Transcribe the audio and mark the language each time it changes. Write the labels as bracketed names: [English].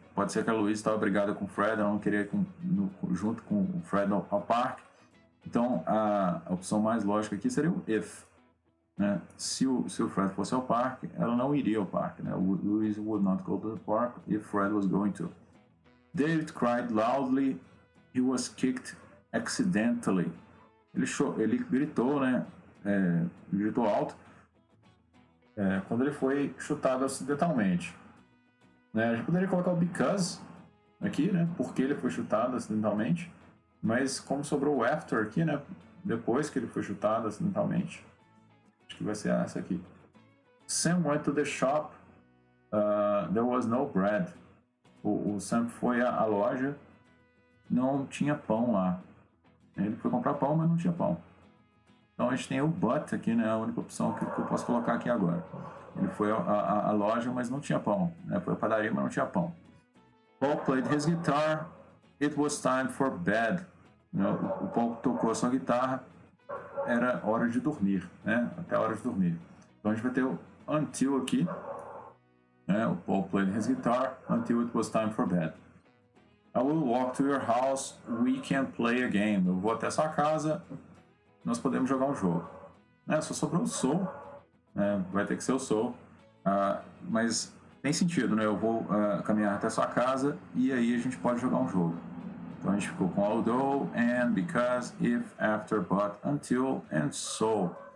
[Portuguese] Pode ser que a Louise estava brigada com o Fred, ela não queria ir junto com o Fred ao parque. Então, a opção mais lógica aqui seria o if. Né? Se o Fred fosse ao parque, ela não iria ao parque. Né? [English] Louise would not go to the park if Fred was going to. David cried loudly. He was kicked accidentally. [Portuguese] Ele gritou, né? Gritou alto quando ele foi chutado acidentalmente. Né? A gente poderia colocar o because aqui, né? Porque ele foi chutado acidentalmente. Mas como sobrou o after aqui, né? Depois que ele foi chutado acidentalmente. Acho que vai ser essa aqui. [English] Sam went to the shop. There was no bread. [Portuguese] O Sam foi à loja. Não tinha pão lá. Ele foi comprar pão, mas não tinha pão. Então a gente tem o but aqui, né? A única opção que eu posso colocar aqui agora. Ele foi à loja, mas não tinha pão. Né? Foi à padaria, mas não tinha pão. [English] Paul played his guitar. It was time for bed. [Portuguese] O Paul tocou a sua guitarra. Era hora de dormir, né? Até a hora de dormir. Então a gente vai ter o until aqui. Né? [English] O Paul played his guitar until it was time for bed. I will walk to your house. We can play a game. Eu vou até sua casa. [Portuguese] Nós podemos jogar um jogo. Né? Só sobrou o so. Né? Vai ter que ser o so. Mas tem sentido, né? Eu vou caminhar até sua casa e aí a gente pode jogar um jogo. Então a gente ficou com although, and, because, if, after, but, until, and so.